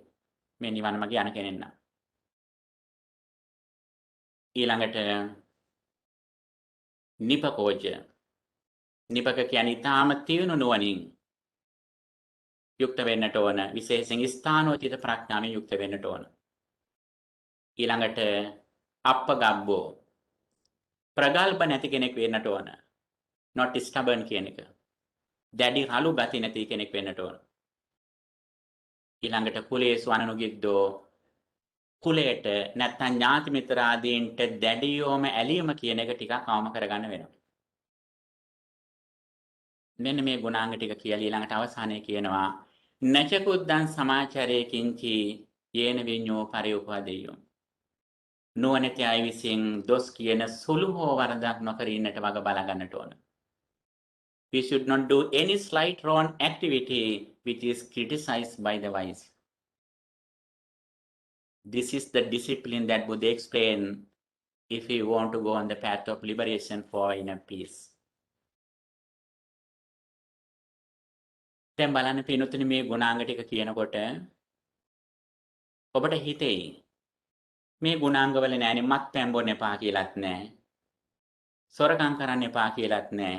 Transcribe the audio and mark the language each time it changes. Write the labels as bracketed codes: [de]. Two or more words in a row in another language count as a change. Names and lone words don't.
[si] මේ නිවන මගේ යන කෙනෙක් නම්. ඊළඟට නිපකෝච. නිපක කියන්නේ ඊටාම තියුණු නුවණින් යුක්ත වෙන්නට ඕන. විශේෂයෙන් ස්ථානෝචිත ප්‍රඥාවෙන් යුක්ත වෙන්නට ඕන. ඊළඟට අප්පගබ්බෝ ප්‍රගල්භ නැති කෙනෙක් වෙන්නට ඕන. [en] not stubborn [si] කියන එක. දැඩි රළු ගති නැති කෙනෙක් වෙන්නට ඕන. ඊළඟට [pi] කුලේසු අනනුගිද්දෝ [si] කුලයට නැත්නම් ඥාති මිත්‍ර ආදීන්ට දැඩියෝම ඇලීම කියන එක ටිකක් අවම කරගන්න වෙනවා. මෙන්න මේ ගුණාංග ටික කියලා ඊළඟට අවසානයේ කියනවා [pi] නචකුද්දං සමාචරේ කිංචි යේන විඤ්ඤෝ පරිඋපදෙය්‍යෝ. [si] නුවණැති අය විසින් දොස් කියන සුළු හෝ වරදක් නොකර ඉන්නට වග බලා ගන්නට ඕන. [en] We should not do any slight wrong activity which is criticized by the wise. This is the discipline that Buddha explained if we want to go on the path of liberation for inner peace. [si] දැන් බලන්න පින්වත්නි මේ ගුණාංග ටික කියනකොට ඔබට හිතෙයි මේ ගුණාංගවල නෑනේ මත්පැන් බොන්න එපා කියලාත් නෑ. සොරකම් කරන්න එපා කියලාත් නෑ.